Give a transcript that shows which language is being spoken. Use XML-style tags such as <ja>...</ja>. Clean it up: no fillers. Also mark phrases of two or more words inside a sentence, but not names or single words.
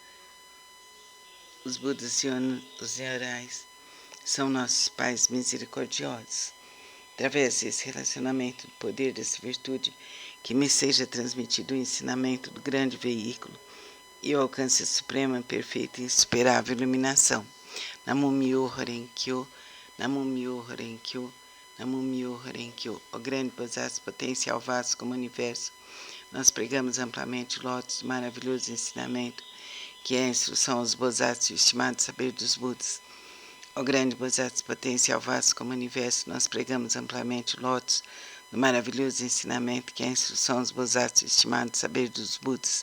<pt>Os Budas e os Nyorais são nossos pais misericordiosos. Através desse relacionamento, do poder dessa virtude, que me seja transmitido o ensinamento do grande veículo e eu alcance a suprema, perfeita e insuperável iluminação.</pt> <ja>南無妙法蓮華経、南無妙法蓮華経、南無妙法蓮華経.</ja> <pt>O grande Bodhisattva potencial vasto como o universo, nós pregamos amplamente o lótus do maravilhoso ensinamento, que é a instrução aos Bodhisattvas e o estimado saber dos Budas. O grande Bodhisattva potencial vasto como o universo, nós pregamos amplamente o lótus do maravilhoso ensinamento, que é a instrução aos Bodhisattvas e o estimado saber dos Budas.</pt>